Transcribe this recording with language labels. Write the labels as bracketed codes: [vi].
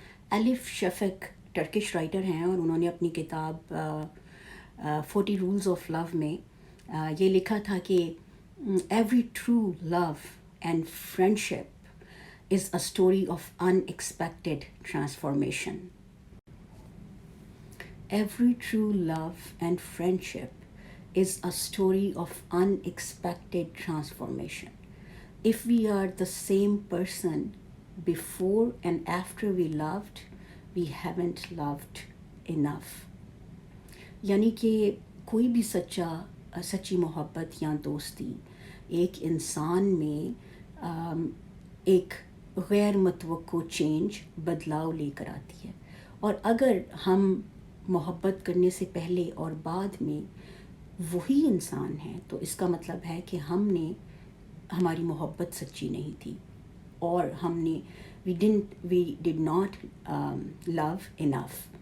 [ur] الف شفق Turkish writer ہیں اور انہوں نے اپنی کتاب 40 رولز آف لو میں یہ لکھا تھا کہ [en] Every true love and friendship is a story of unexpected transformation. Every true love and friendship is a story of unexpected transformation. If we are the same person before and after we loved, we haven't loved enough. [ur] یعنی کہ کوئی بھی سچی محبت یا دوستی ایک انسان میں ایک غیر متوقع چینج، بدلاؤ لے کر آتی ہے. اور اگر ہم محبت کرنے سے پہلے اور بعد میں وہی انسان ہیں تو اس کا مطلب ہے کہ ہماری محبت سچی نہیں تھی اور [en] We did not love enough.